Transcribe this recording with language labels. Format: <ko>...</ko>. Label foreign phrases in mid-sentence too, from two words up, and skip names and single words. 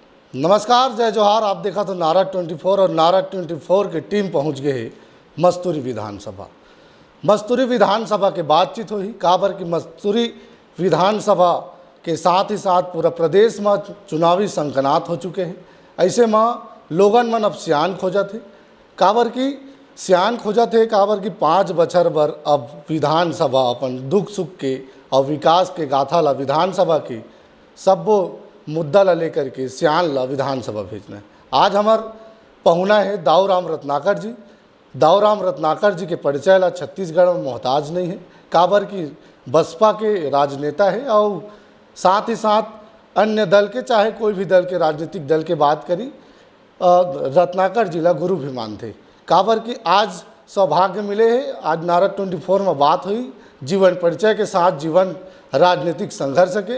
<hne>नमस्कार, जय जोहार। आप देखा तो नारद 24 और नारद 24 की टीम पहुंच गए है मस्तूरी विधानसभा। मस्तूरी विधानसभा के बातचीत हुई काबर की मस्तूरी विधानसभा के साथ ही साथ पूरा प्रदेश में चुनावी संकनात हो चुके हैं। ऐसे में लोगन मन अब सियान खोजत है काबर की सियान खोजत है काबर की 5 बछर बर अब विधानसभा अपन दुख सुख के और विकास के गाथा ला विधानसभा के सब्बो मुद्दा ला लेकर के सियान ला विधानसभा भेजना है। आज हमार पहुना है दाऊराम रत्नाकर जी। दाऊराम रत्नाकर जी के परिचय ला छत्तीसगढ़ में मोहताज नहीं है काबर की बसपा के राजनेता है और साथ ही साथ अन्य दल के चाहे कोई भी दल के राजनीतिक दल के बात करी रत्नाकर जी ला गुरु भी मानते काबर की आज सौभाग्य मिले है। आज नारद 24 में बात हुई जीवन परिचय के साथ जीवन राजनीतिक संघर्ष के।</hne>